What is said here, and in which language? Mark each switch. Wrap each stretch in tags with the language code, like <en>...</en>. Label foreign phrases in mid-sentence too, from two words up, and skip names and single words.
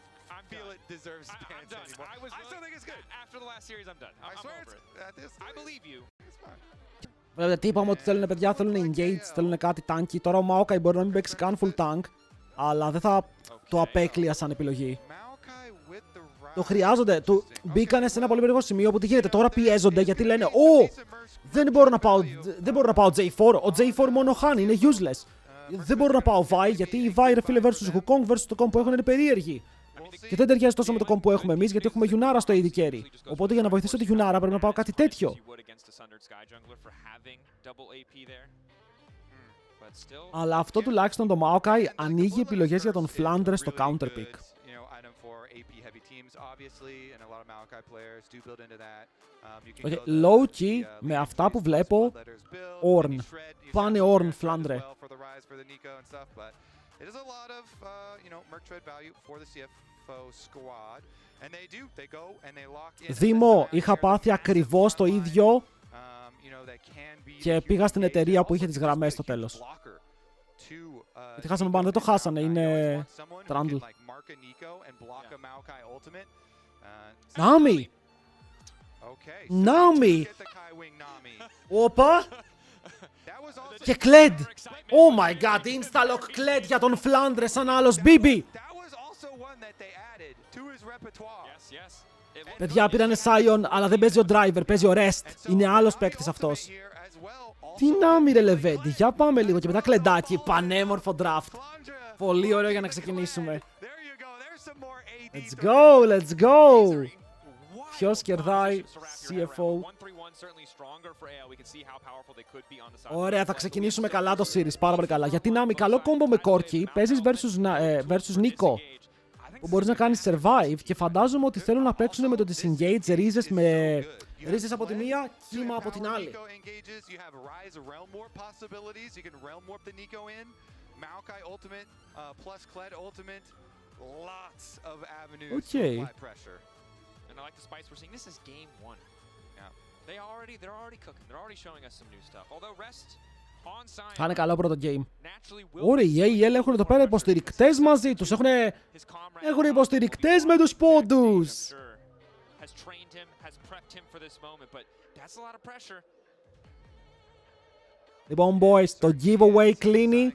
<en>feel it deserves pants anymore. I still think it's good. After the last series, I'm done. I'm over it. At this I believe you.</en> <el>Βλέπετε τι είπαμε ότι θέλουν παιδιά, θέλουν engage, θέλουν κάτι tanky. Τώρα ο Maokai μπορεί να μην παίξει καν</el> <en>full tank,</en> <el>αλλά δεν θα το απέκλεια σαν επιλογή. Το χρειάζονται. Μπήκανε σε ένα πολύ περίεργο σημείο που τι γίνεται. Τώρα πιέζονται γιατί λένε δεν μπορώ να πάω J4. Ο J4 μόνο χάνει, είναι useless. Δεν μπορώ να πάω Vi γιατί η Vi ρε φίλε versus Wukong versus το comp που έχουν είναι περίεργη. Και δεν ταιριάζει τόσο με το comp που έχουμε εμείς γιατί έχουμε Yunara στο</el> <en>AD carry.</en> <el>Οπότε για να βοηθήσω τη Yunara πρέπει να πάω κάτι τέτοιο. Αλλά αυτό τουλάχιστον το Maokai ανοίγει επιλογές για τον Flandre στο</el> <en>counter pick. Okay, low key,</en> <el>με αυτά που βλέπω, Ornn. Πάνε Ornn, Flandre. Δήμο, είχα πάθει ακριβώς το ίδιο και πήγα στην εταιρεία που είχε τις γραμμές στο τέλος. Γιατί χάσαμε πάνω, δεν το χάσανε, είναι Trundle. Nami! Nami! Όπα! Και Kled!</el> <en>Oh my god, insta-lock Kled</en> <el>για τον Flandre σαν άλλος BB! Παιδιά πήρανε Sion, αλλά δεν παίζει ο driver, παίζει ο Rest. Είναι άλλος παίκτης αυτός. Τι Nami ρε Λεβέντη, για πάμε λίγο και μετά κλεντάκι, πανέμορφο draft. Πολύ ωραίο για να ξεκινήσουμε.</el> <en>Let's go, let's go!</en> <el>Ποιος κερδάει, CFO. Ωραία, θα ξεκινήσουμε καλά το series, πάρα πολύ καλά. Γιατί Nami, καλό κόμπο με Corki, παίζεις versus Nico, που μπορείς να κάνεις survive και φαντάζομαι ότι θέλουν να παίξουν με το disengage ρίζες από τη μία, κύμα από την άλλη.</el> <en>Okay. And I like the spice we're seeing. This is game one. Yeah. They're already cooking. They're already showing us some new stuff. Although Rest on Sion.</en> <el>Θα είναι καλό πρώτο game. Ωραία, οι AEL έχουν εδώ πέρα υποστηρικτές μαζί τους. Έχουν υποστηρικτές με τους πόντους. Λοιπόν, boys, το giveaway κλείνει.</el>